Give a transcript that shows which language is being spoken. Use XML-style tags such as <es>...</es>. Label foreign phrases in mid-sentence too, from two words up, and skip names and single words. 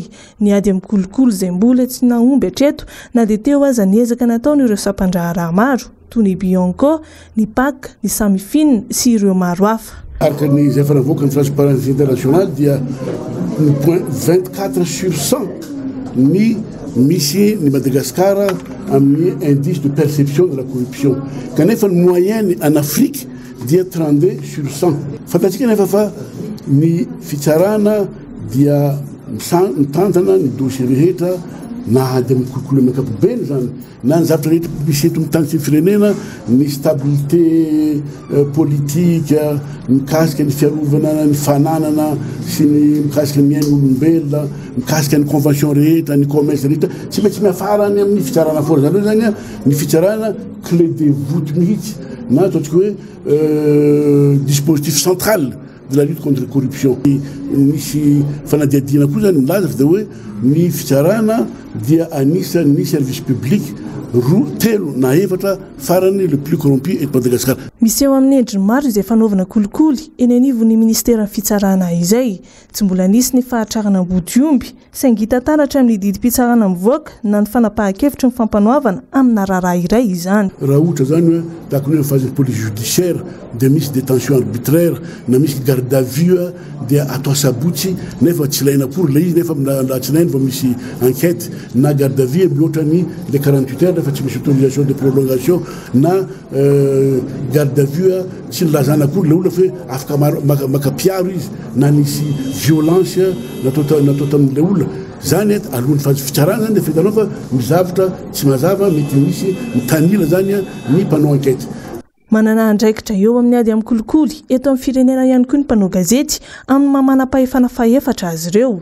<mg>Ny ady amin'ny kolikoly izay mbola tsy naomby hatreto na dia teo aza ny ezaka nataon'ireo sampandraharaha maro toy ny Bianco, ny PAC, ny Samifine sy ireo maro hafa. Araka ny izay efa navoaka ny Transparency International dia ny point 24/100 ny misy ny Madagascar amin'ny</mg> <fr>indice de perception de la corruption.</fr> <mg>Kanefa ny</mg> <fr>moyenne en Afrique</fr> <mg>dia 32/100. Fantatsika nefa fa ny fitsarana dia mitantana ny dossier rehetra na ady amin'ny kolikoly amin'ny ankapobeny zany na ny zavatra rehetra misy eto amin'ny tany sy ny firenena ny</mg> <fr>stabilité politique</fr> <mg>mikasika ny fiarovana ny fananana sy ny mikasika ny miain'olombelona mikasika ny convention rehetra ny commerce rehetra tsy maintsy miafarany amin'ny fitsarana fora zany hoe zany ny fitsarana</mg> <fr>clé de voûte</fr> <mg>mihitsy na ataontsika hoe</mg> <fr>dispositif central de la lutte contre la corruption.</fr> <mg>Misy fanadiadina koa zany milaza fa dia hoe ny fitsarana dia anisan'ny</mg> <fr>service public</fr> <mg>telo na efatra farany</mg> <fr>le plus corrompu</fr> <mg>eto Madagascar. Misy eo amin'ny endriny maro izay fanaovana kolikoly eny anivon'ny ministeran'ny fitsarana izay. Tsy mbola nisy ny fahatrarana ambodiomby saingy hita taratra amin'ny didim-pitsarana mivoaka na ny fanapahan-kevitra ny fampanoavana amin'ny raharaha iray izany. Raha ohatra zany hoe tahaka ny</mg> <fr>phase police judiciaire</fr> <mg>dia misy</mg> <fr>détention arbitraire</fr> <mg>na misy</mg> <fr>garde à vue</fr> <mg>dia atao sabotsy nefa tsy ilaina akory le izy nefa tsy ilaina vao misy enquête na</mg> <fr>garde à vue</fr> <mg>mihoatra ny</mg> <fr>le 48 heures</fr> <mg>nefa tsy misy</mg> <fr>autorisation de prolongation</fr> <mg>na</mg> <fr>garde à vue</fr> <mg>tsy nilazana akory le olona fe afaka makapiaro izy na nisy violence natao tamin'le olona zany alohan'ny fazy fitsarana zany dia fitanao fa mizavatra tsy mazava mety misy mitanila zany ny mpanao enquête. Manana andraikitra eo amin'ny ady amin'ny kolikoly eto amin'ny firenena ihany koa ny mpanao gazety amin'ny mamanam-pahefana faefatra azy ireo.</mg>